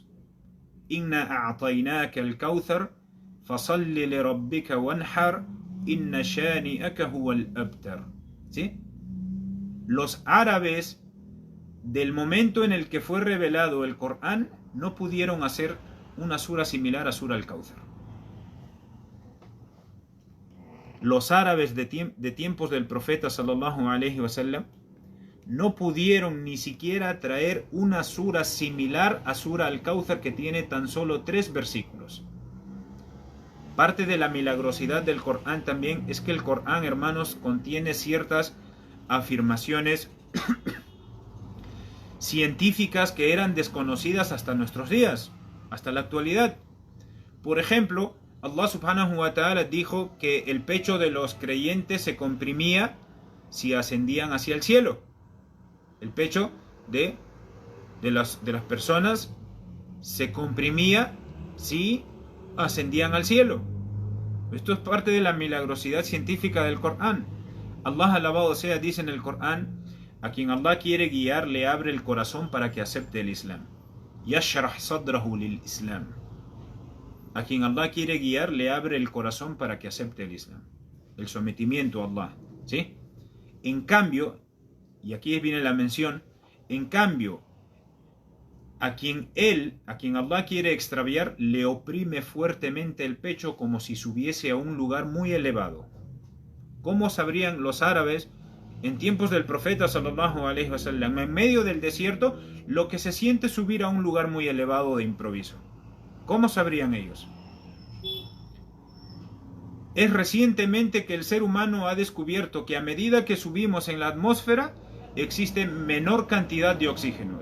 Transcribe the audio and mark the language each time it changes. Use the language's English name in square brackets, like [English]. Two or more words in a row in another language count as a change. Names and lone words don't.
[Arabic] إنا أعطيناك الكوثر فصل لربك وانحر إن شانئك هو الأبتر. [Spanish] ¿Sí? Los árabes del momento en el que fue revelado el Corán no pudieron hacer una sura similar a Sura Al-Kawthar. Los árabes de tiempos del profeta [Arabic] صلى الله عليه وسلم [Spanish] no pudieron ni siquiera traer una sura similar a Sura Al-Kawthar, que tiene tan solo 3 versículos. Parte de la milagrosidad del Corán también es que el Corán, hermanos, contiene ciertas afirmaciones científicas que eran desconocidas hasta nuestros días, hasta la actualidad. Por ejemplo, Allah [Arabic] سبحانه وتعالى [Spanish] dijo que el pecho de los creyentes se comprimía si ascendían hacia el cielo. El pecho de las personas se comprimía si ascendían al cielo. Esto es parte de la milagrosidad científica del Corán. Allah alabado sea dice en el Corán: a quien Allah quiere guiar le abre el corazón para que acepte el Islam. [Arabic] يشرح صدره للإسلام. [Spanish] A quien Allah quiere guiar le abre el corazón para que acepte el Islam, el sometimiento a Allah, ¿sí? En cambio, y aquí viene la mención, en cambio, a quien Allah quiere extraviar, le oprime fuertemente el pecho como si subiese a un lugar muy elevado. ¿Cómo sabrían los árabes en tiempos del profeta [Arabic] صلى الله عليه وسلم, [Spanish] en medio del desierto, lo que se siente subir a un lugar muy elevado de improviso? ¿Cómo sabrían ellos? Es recientemente que el ser humano ha descubierto que a medida que subimos en la atmósfera existe menor cantidad de oxígeno.